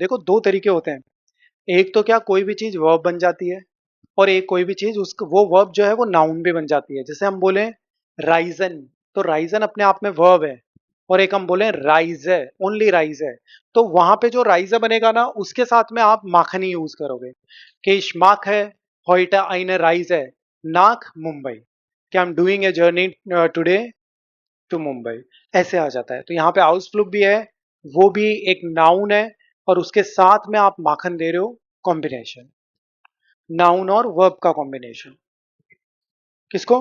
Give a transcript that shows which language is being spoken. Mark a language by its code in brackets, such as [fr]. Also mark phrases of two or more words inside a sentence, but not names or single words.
[hi] देखो दो तरीके होते हैं, एक तो क्या कोई भी चीज वर्ब बन जाती है, और एक कोई भी चीज उसको वो वर्ब जो है वो नाउन भी बन जाती है। जैसे हम बोले राइजन, तो राइजन अपने आप में वर्ब है, और एक हम बोले राइज है, ओनली राइज है, तो वहां पे जो राइज बनेगा ना उसके साथ में आप माखनी यूज करोगे कि [de] ich mache heute eine Reise nach मुंबई, [hi] कि [en] I am doing a journey today to Mumbai, [hi] ऐसे आ जाता है। तो यहाँ पे आउसफ्लुक भी है, वो भी एक नाउन है, और उसके साथ में आप माखन दे रहे हो, कॉम्बिनेशन, नाउन और वर्ब का कॉम्बिनेशन। किसको?